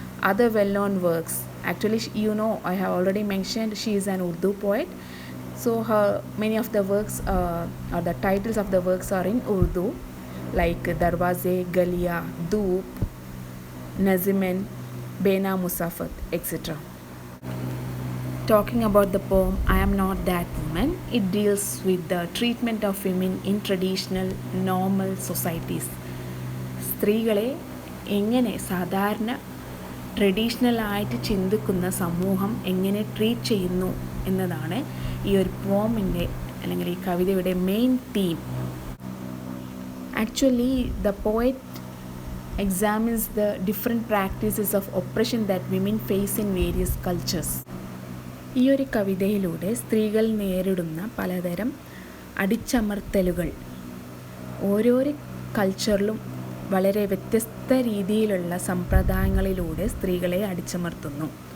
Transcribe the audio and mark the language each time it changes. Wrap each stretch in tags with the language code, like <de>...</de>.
<en>Other well-known works, actually I have already mentioned she is an Urdu poet, so her many of the works or the titles of the works are in Urdu, like Darwaze, Galia, Doop, Nazimen, Bena Musafat, etc. Talking about the poem I Am Not That Woman, it deals with the treatment of women in traditional normal societies.</en> <ml>സ്ത്രീകളെ എങ്ങനെ സാധാരണ ട്രഡീഷണലായിട്ട് ചിന്തിക്കുന്ന സമൂഹം എങ്ങനെ treat ചെയ്യുന്നു എന്നതാണ് ഈ ഒരു പോമിൻ്റെ അല്ലെങ്കിൽ ഈ കവിതയുടെ main theme.</ml> <en>Actually, the poet examines the different practices of oppression that women face in various cultures.</en> <ml>ഈ ഒരു കവിതയിലൂടെ സ്ത്രീകൾ നേരിടുന്ന പലതരം അടിച്ചമർത്തലുകൾ ഓരോരോ കൾച്ചറിലും വളരെ വ്യത്യസ്ത രീതിയിലുള്ള സമ്പ്രദായങ്ങളിലൂടെ സ്ത്രീകളെ അടിച്ചമർത്തുന്നു.</ml>